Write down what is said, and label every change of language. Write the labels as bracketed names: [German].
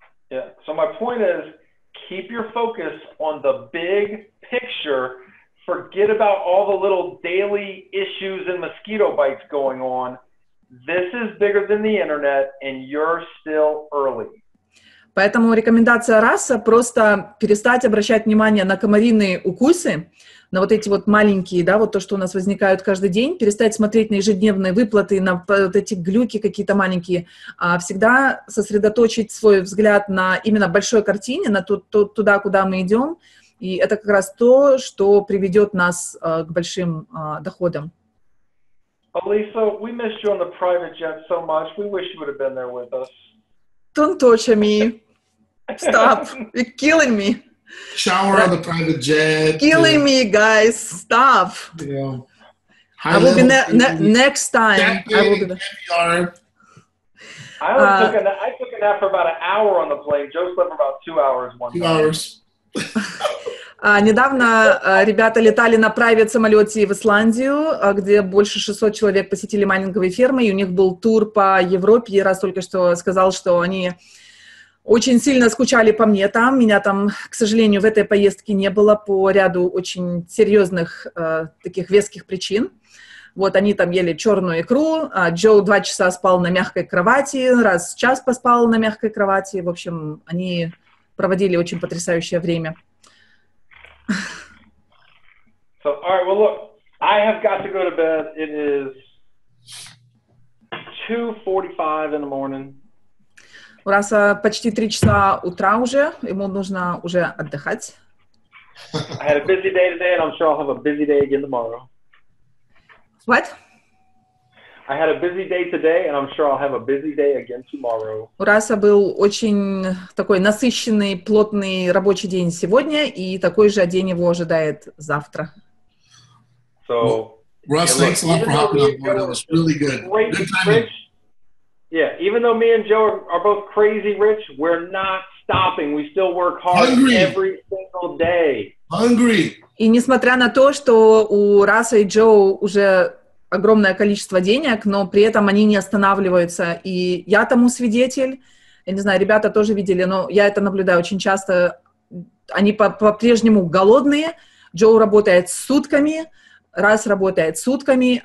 [English] Yeah. So my point is, keep your focus on the big picture. Forget about all the little daily issues and mosquito bites going on. This is bigger than the internet, and you're still early. [Russian] Поэтому рекомендация Раса просто перестать обращать внимание на комариные укусы, на вот эти вот маленькие, да, вот то, что у нас возникают каждый день, перестать смотреть на ежедневные выплаты, на вот эти глюки какие-то маленькие, а всегда сосредоточить свой взгляд на именно большой картине, на туда, куда мы идем, и это как раз то, что приведет нас к большим доходам. [English] Alisa, we missed you on the private jet so much. We wish you would have been there with us. Don't touch me. Stop. You're killing me. Shower on the private jet. Killing me, guys. Stop. Yeah. I will be next time. I will be there. I took a nap for about an hour on the plane. Joe slept for about 2 hours one time. 2 hours. [Russian] Недавно ребята летали на прайвет-самолете в Исландию, где больше 600 человек посетили майнинговые фермы, и у них был тур по Европе. И раз только что сказал, что они очень сильно скучали по мне там. Меня там, к сожалению, в этой поездке не было по ряду очень серьезных таких веских причин. Вот они там ели черную икру, а Джо 2 часа спал на мягкой кровати, раз в час поспал на мягкой кровати. В общем, они проводили очень потрясающее время. [English] So, all right, well, look, I have got to go to bed. It is 2:45 in the morning. [Russian] У Раса почти 3 часа утра уже, ему нужно уже отдыхать. [English] I had a busy day today, and I'm sure I'll have a busy day again tomorrow. What? I had a busy day today, and I'm sure I'll have a busy day again tomorrow. [Russian] У Раса был очень такой насыщенный, плотный рабочий день сегодня, и такой же день его ожидает завтра. [English] So, Russ, thanks a lot for hopping on board. That was really good. Good timing. Yeah, even though me and Joe are both crazy rich, we're not stopping. We still work hard every single day. Hungry. [Russian] И несмотря на то, что у Раса и Джо уже огромное количество денег, но при этом они не останавливаются. И я тому свидетель. Я не знаю, ребята тоже видели, но я это наблюдаю очень часто. Они по-прежнему голодные. Джо работает сутками, Рас работает сутками.